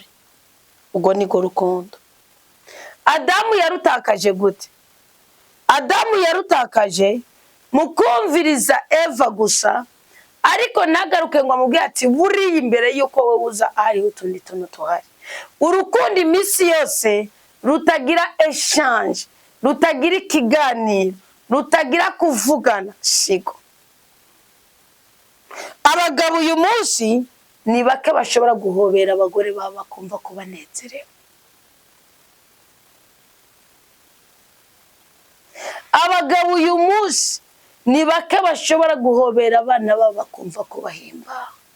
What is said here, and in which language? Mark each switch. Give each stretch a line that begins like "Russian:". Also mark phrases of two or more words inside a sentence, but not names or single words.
Rundi: Ugo niko rukundo. Adamu yarutakaje gute? Adamu yarutakaje mukumviriza Eva gusa, ariko nagaruke ngo amubwire ati buri imbere yuko wowe uza ari utundi tuntu tuhari. Urukundo imisi yose rutagira exchange, rutagira ikiganiro, rutagira kuvugana sigo. Abagabo uyu munsi ni bake bashobora guhobera abagore baba bakumva ko banezerewe. Abagabo uyu munsi ni bake bashobora guhobera abana baba bakumva ko bahimba.